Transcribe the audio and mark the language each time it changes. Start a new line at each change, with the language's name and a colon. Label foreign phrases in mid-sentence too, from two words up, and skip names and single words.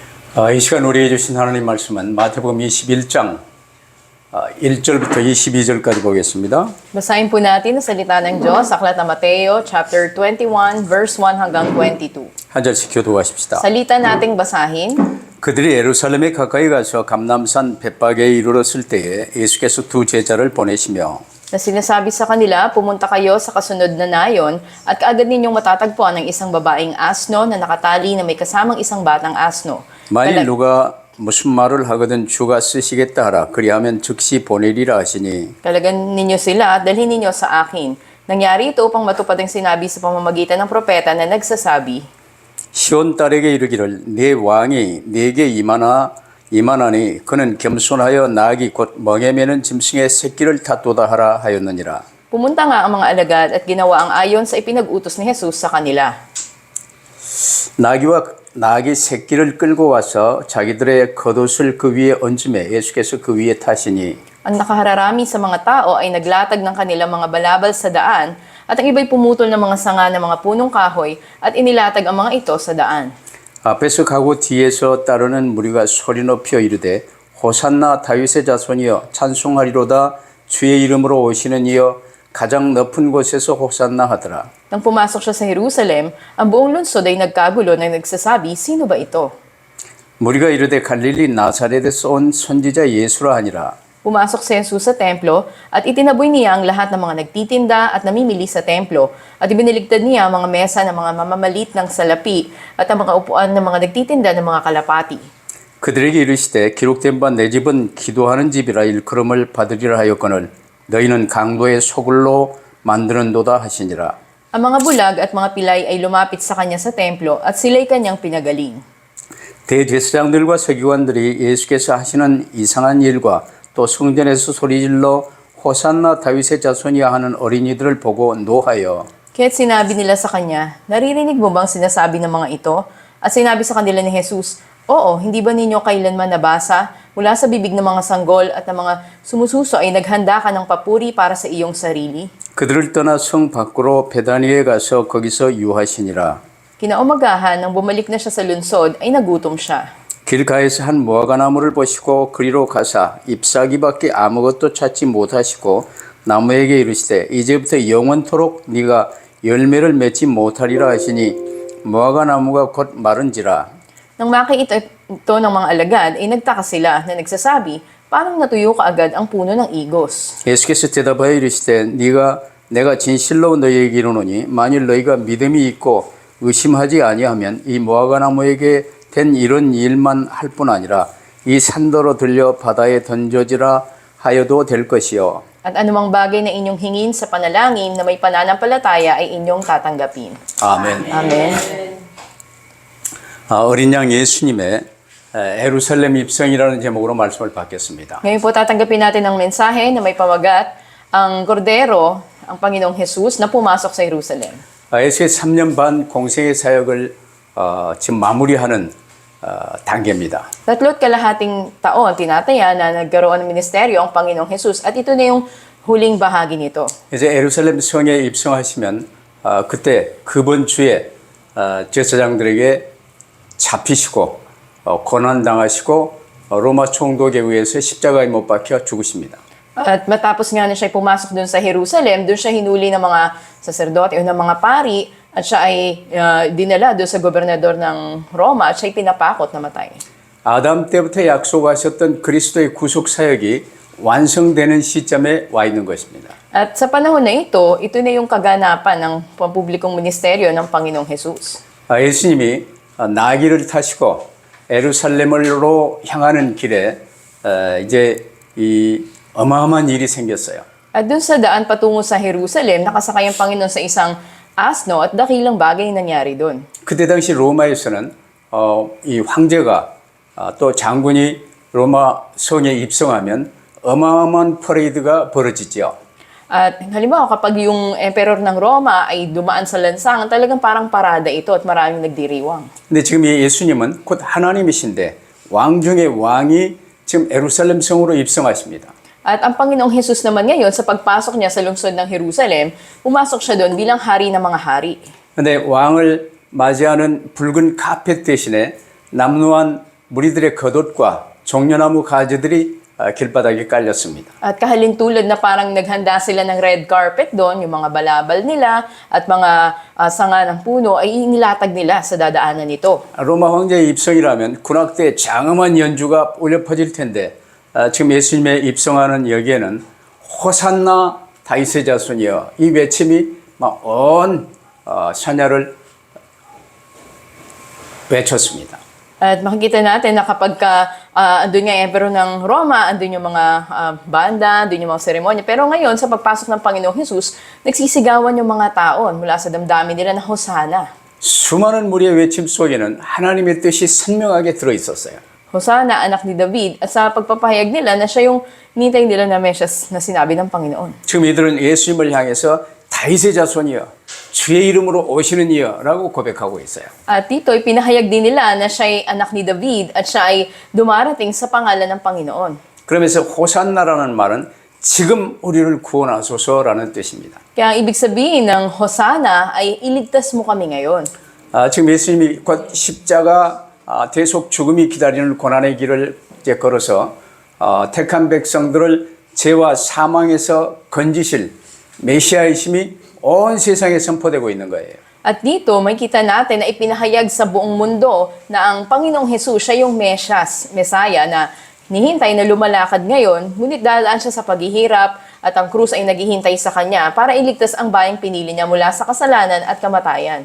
Korean: 이 시간 우리에게 주신 하나님 말씀은 마태복음 21장 1절부터 22절까지 보겠습니다.
Filipino: Basahin po natin ang salita ng Diyos sa Aklat ng Mateo, chapter 21, verse 1 hanggang 22.
Korean: 한 절씩 교도하십시다.
Filipino: Salita nating basahin.
Korean: 그들이 예루살렘에 가까이 가서 감람산 벳박에 이르렀을 때에 예수께서 두 제자를 보내시며
Filipino: Na sinasabi sa kanila, pumunta kayo sa kasunod na nayon at kaagad ninyong matatagpuan ng isang babaeng asno na nakatali na may kasamang isang batang asno.
Korean: 만일 누가 무슨 말을 하거든 주가 쓰시겠다 하라 그리하면 즉시 보내리라 하시니
Filipino: Talagan ninyo sila at dalhin ninyo sa akin. Nangyari ito upang matupad ang sinabi sa pamamagitan ng propeta na nagsasabi,
Korean: 시온 딸에게 이르기를 내 왕이 내게 이만하니 그는 겸손하여 나귀 곧 멍에 매는 짐승의 새끼를 탓도다 하라 하였느니라.
Filipino: Pumunta nga ang mga alagad at ginawa ang ayon sa ipinag-utos ni Jesus sa kanila.
Korean: 나귀 새끼를 끌고 와서 자기들의 겉옷을 그 위에 얹음에 예수께서 그 위에 타시니
Filipino: Ang nakahararami sa mga tao ay naglatag ng kanilang mga balabal sa daan at ang iba'y pumutol ng mga sanga ng mga punong kahoy at inilatag ang mga ito sa daan.
Korean: 앞에서 가고 뒤에서 따르는 무리가 소리 높여 이르되 호산나 다윗의 자손이여 찬송하리로다 주의 이름으로 오시는 이여 가장 높은 곳에서 호산나 하더라.
Filipino: Nang pumasok siya sa Jerusalem, ang buong lungsod ay nagkagulo na nagsasabi, sino ba ito?
Korean: 무리가 이르되 갈릴리 나사렛에서 온 선지자 예수라 하니라.
Filipino: Pumasok si Jesus sa templo at itinaboy niya ang lahat ng mga nagtitinda at namimili sa templo at ibiniligtad niya ang mga mesa ng mga mamamalit ng salapi at ang mga upuan ng mga nagtitinda ng mga kalapati.
Korean: 그들에게 이르시되 기록된 바 내 집은 기도하는 집이라 일컬음을 받으리라 하였거늘 너희는 강도의 소굴로 만드는도다 하시니라.
Filipino: Ang mga bulag at mga pilay ay lumapit sa kanya sa templo at sila'y kanyang pinagaling.
Korean: 대제사장들과 서기관들이 예수께서 하시는 이상한 일과 또 성전에서 소리질러 호산나 다윗의 자손이야 하는 어린이들을 보고 노하여
Filipino: Kaya't sinabi nila sa kanya, naririnig mo bang sinasabi ng mga ito? At sinabi sa kanila ni Jesus, oo, hindi ba ninyo kailanman nabasa mula sa bibig ng mga sanggol at ng mga sumususo ay naghanda ka ng papuri para sa iyong sarili?
Korean: 그들을 떠나 성 밖으로 베다니에 가서 거기서 유하시니라.
Filipino: Kinaumagahan, nang bumalik na siya sa lunsod, ay nagutom siya.
Korean: 길가에서 한 무화과나무를 보시고 그리로 가사 잎사귀밖에 아무것도 찾지 못하시고 나무에게 이르시되 이제부터 영원토록 네가 열매를 맺지 못하리라 하시니 무화과나무가 곧 마른지라.
Filipino: Nang makita ito ng mga alagad, ay nagtaka sila na nagsasabi, parang natuyo kaagad ang puno ng igos.
Korean: 예수께서 대답하여 이르시되 내가 진실로 너희에게 이르노니 만일 너희가 믿음이 있고 의심하지 아니하면 이 무화과나무에게 된 이런 일만 할 뿐 아니라 이 산더러 들려 바다에 던져지라 하여도 될 것이요.
Filipino: At anumang bagay na inyong hingin sa panalangin na may pananampalataya ay inyong tatanggapin.
Korean: 아멘.
Filipino: Amen.
Korean: 어린 양 예수님의 예루살렘 입성이라는 제목으로 말씀을 받겠습니다.
Filipino: Ngayon po tatanggapin natin ang mensahe na may pamagat ang kordero, ang Panginoong Jesus na pumasok sa Jerusalem.
Korean: 에스겔 3년 반 공생의 사역을 지금 마무리하는 단계입니다.
Filipino: 3.5 taon tinataya na nagkaroon ng ministeryo ang Panginoong Jesus at ito na yung huling bahagi nito.
Korean: 이제 예루살렘 성에 입성하시면 그때 그번 주에 제사장들에게 잡히시고 고난당하시고 로마 총독에 의해서 십자가에 못 박혀 죽으십니다.
Filipino: At matapos nga na siya pumasok dun sa Jerusalem, dun siya hinuli ng mga saserdote o ng mga pari at siya ay dinala doon sa gobernador ng Roma at siya ay pinapakot na matay.
Korean: 아담 때부터 약속하셨던 그리스도의 구속 사역이 완성되는 시점에 와 있는 것입니다.
Filipino: At sa panahon na ito na yung kaganapan ng pampublikong ministeryo ng Panginoong Jesus.
Korean: 예수님이 나귀를 타시고 예루살렘으로 향하는 길에 이제 이 어마어마한 일이 생겼어요.
Filipino: At dun sa daan patungo sa Jerusalem, nakasakay ang Panginoon sa isang asno at dakilang bagay nangyari dun.
Korean: 그때 당시 로마에서는 이 황제가 또 장군이 로마 성에 입성하면 어마어마한 퍼레이드가 벌어지죠.
Filipino: At halimbawa kapag yung emperor ng Roma ay dumaan sa lansangan, talagang parang parada ito at maraming nagdiriwang.
Korean: 근데 지금 이 예수님은 곧 하나님이신데 왕 중의 왕이 지금 예루살렘 성으로 입성하십니다.
Filipino: At ang Panginoong Jesus naman ngayon, sa pagpasok niya sa lungsod ng Jerusalem, pumasok siya doon bilang hari ng mga hari.
Korean: 근데 왕을 맞이하는 붉은 카펫 대신에 남루한 무리들의 겉옷과 종려나무 가지들이 길바닥에 깔렸습니다.
Filipino: At kahalintulad na parang naghanda sila ng
English: red carpet
Filipino: doon, yung mga balabal nila at mga sanga ng puno ay inilatag nila sa dadaanan nito.
Korean: 로마 황제의 입성이라면 군악대의 장엄한 연주가 울려 퍼질 텐데 지금 예수님의 입성하는 여기에는 호산나 다윗의 자손이여 이 외침이 막 온 사냐를 외쳤습니다.
Filipino: At makikita natin na kapag andun nga yung emperor ng Roma, andun yung mga banda, andun yung mga seremonya. Pero ngayon, sa pagpasok ng Panginoong Jesus, nagsisigawan yung mga taon mula sa damdamin nila na Hosana.
Korean: 수많은 무리의 외침 속에는 하나님의 뜻이 선명하게 들어있었어요.
Filipino: Hosana, anak ni David. At sa pagpapahayag nila na siya yung nintay nila na Mesyas na sinabi ng Panginoon.
Korean: 지금 이들은 예수님을 향해서 다윗의 자손이여 주의 이름으로 오시는 이여 라고 고백하고 있어요.
Filipino: At dito, ipinahayag din nila na siya ay anak ni David at siya ay dumarating sa pangalan ng Panginoon.
Korean: 그러면서 호산나라는 말은 지금 우리를 구원하소서라는 뜻입니다.
Filipino: Kaya ang ibig sabihin ng Hosana ay iligtas mo kami ngayon.
Korean: 지금 예수님이 곧 십자가 대속 죽음이 기다리는 고난의 길을 이제 걸어서 택한 백성들을 죄와 사망에서 건지실 메시아이심이 온 세상에 선포되고 있는 거예요.
Filipino: At dito, makikita natin na ipinahayag sa buong mundo na ang Panginoong Jesus siya yung Mesyas, Mesaya na nihintay na lumalakad ngayon, ngunit dadaan siya sa paghihirap at ang krus ay naghihintay sa kanya para iligtas ang bayang pinili niya mula sa kasalanan at kamatayan.